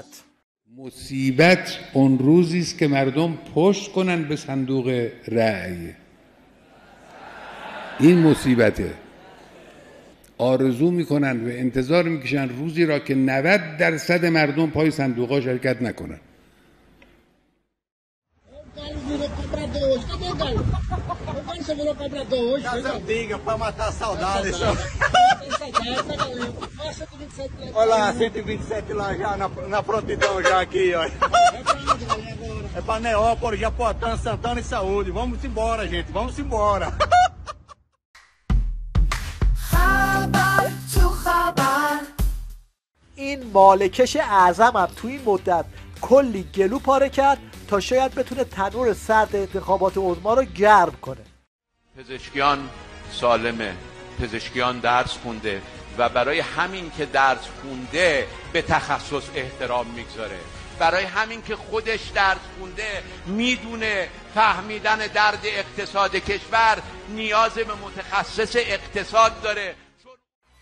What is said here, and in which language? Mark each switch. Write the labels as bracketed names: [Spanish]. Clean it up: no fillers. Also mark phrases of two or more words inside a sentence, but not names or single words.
[Persian] مصیبت اون روزی است که مردم پشت کنن به صندوق رأی. این مصیبته. آرزو میکنن و انتظار میکشن روزی را که 90% مردم پای صندوق‌ها شرکت نکنن. [Portuguese] Olha lá, 127 lá já na prontidão já aqui, ó. É pra Neópolis, Japotã, Santana e Saúde. Vamos embora, gente, vamos embora. [Persian] این مالکش اعظم هم توی این مدت کلی گلو پاره کرد تا شاید بتونه تنور سرد انتخابات عظما رو گرم کنه. پزشکیان سالمه، پزشکیان درس خونده و برای همین که درس خونده به تخصص احترام میگذاره، برای همین که خودش درس خونده میدونه فهمیدن درد اقتصاد کشور نیاز به متخصص اقتصاد داره.